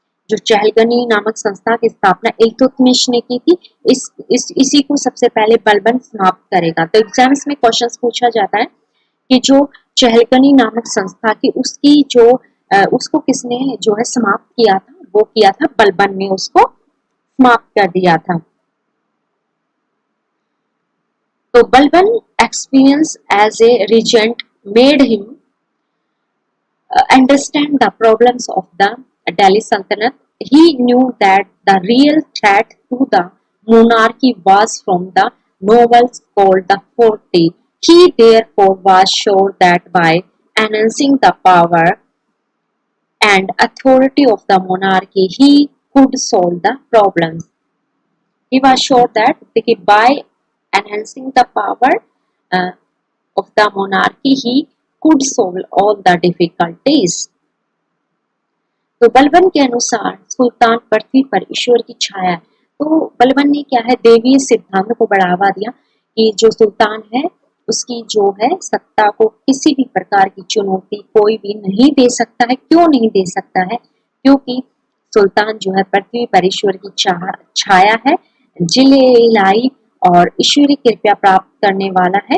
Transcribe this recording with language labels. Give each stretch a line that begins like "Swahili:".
Hindi: जो चहलगनी नामक संस्था की स्थापना इल्तुतमिश ने की थी, इसी को सबसे पहले बलबन समाप्त करेगा। तो एग्जाम्स में क्वेश्चंस पूछा जाता है कि जो चहलगनी नामक संस्था की उसकी जो उसको किसने जो है समाप्त किया था, वो किया था बलबन ने, उसको समाप्त कर दिया था।
English: तो Balban experience as a regent made him understand the problems of the Delhi Sultanate. He knew that the real threat to the monarchy was from the nobles called the 40. He therefore was sure that by enhancing the power and authority of the monarchy, he could solve the problems. He was sure that by enhancing the power of the monarchy, he could solve all the difficulties.
Hindi: तो बलबन के अनुसार सुल्तान पृथ्वी पर ईश्वर की छाया है। तो बलबन ने क्या है देवी सिद्धांत को बढ़ावा दिया कि जो सुल्तान है उसकी जो है सत्ता को किसी भी प्रकार की चुनौती कोई भी नहीं दे सकता है। क्यों नहीं दे सकता है? क्योंकि सुल्तान जो है पृथ्वी पर ईश्वर की छाया है, जिले इलाही और ईश्वरी कृपया प्राप्त करने वाला है।